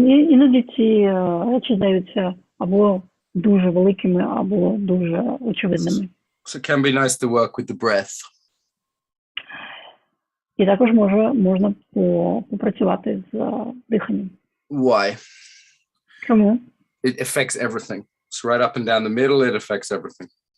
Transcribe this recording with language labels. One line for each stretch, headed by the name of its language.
Ukrainian: Іноді ці речі здаються або дуже великими, або дуже очевидними.
English: So it can be nice to work with the breath.
Ukrainian: І також можна попрацювати з диханням.
English: Why?
Ukrainian: Чому?
English: It affects everything. It's right up and down the middle, it affects everything.